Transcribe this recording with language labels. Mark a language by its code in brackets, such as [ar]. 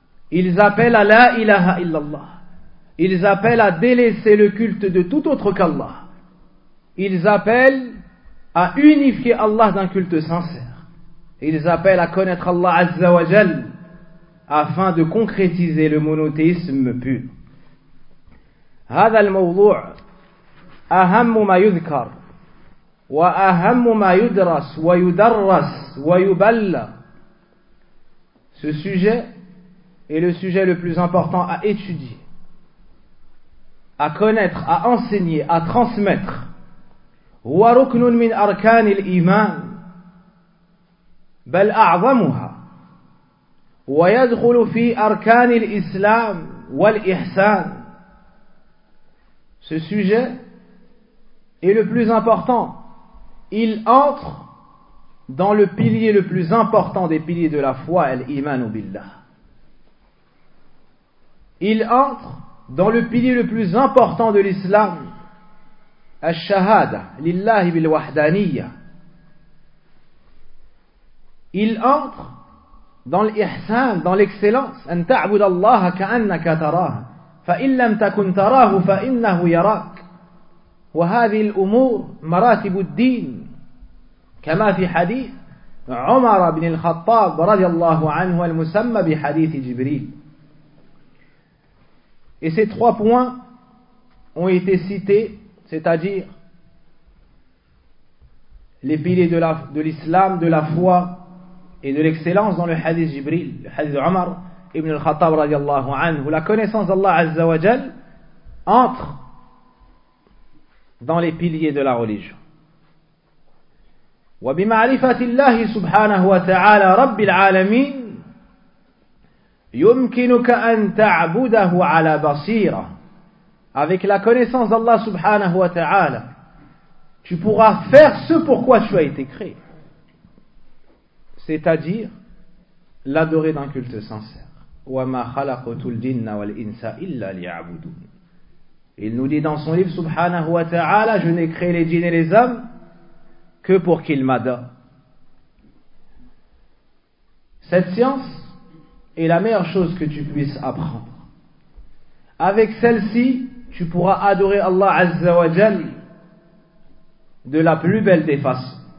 [fr] Ils appellent à la ilaha illallah, ils appellent à délaisser le culte de tout autre qu'Allah, ils appellent à unifier Allah d'un culte sincère. Ils appellent à connaître Allah Azza wa Jal afin de concrétiser le monothéisme pur. [ar] هذا الموضوع أهم ما يذكر وأهم ما يدرس ويدرس ويبلغ. [fr] Ce sujet est le sujet le plus important à étudier, à connaître, à enseigner, à transmettre. [ar] هو ركن من أركان الإيمان بل أعظمها ويدخل في أركان الإسلام والإحسان. [fr] Ce sujet est le plus important. Il entre dans le pilier le plus important des piliers de la foi, l'Iman billah. Il entre dans le pilier le plus important de l'Islam, [ar] الشهادة لله بالوحدانية [fr] il entre dans l'ihsan, dans l'excellence. [ar] أن تعبد الله كأنك تراه فإن لم تكن تراه فإنه يراك وهذه الأمور مراتب الدين كما في حديث عمر بن الخطاب رضي الله عنه المسمى بحديث جبريل. [fr] Et ces trois points ont été cités, c'est-à-dire les piliers de l'islam, de la foi et de l'excellence dans le hadith Jibril, le hadith Omar ibn al-Khattab radiallahu anhu, où la connaissance d'Allah azza wa jal entre dans les piliers de la religion. [ar] Wa bi ma'rifati Allah subhanahu wa ta'ala rabbil alamin يمكنك أن تعبده على بصيرة. [fr] Avec la connaissance d'Allah subhanahu wa ta'ala, tu pourras faire ce pour quoi tu as été créé. C'est-à-dire l'adorer d'un culte sincère. [ar] وما خلقت الجن والإنس إلا ليعبدون. [fr] Il nous dit dans son livre subhanahu wa ta'ala, je n'ai créé les djinns et les hommes que pour qu'ils m'adorent. Cette science est la meilleure chose que tu puisses apprendre. Avec celle-ci, tu pourras adorer Allah Azza wa Jal de la plus belle des façons.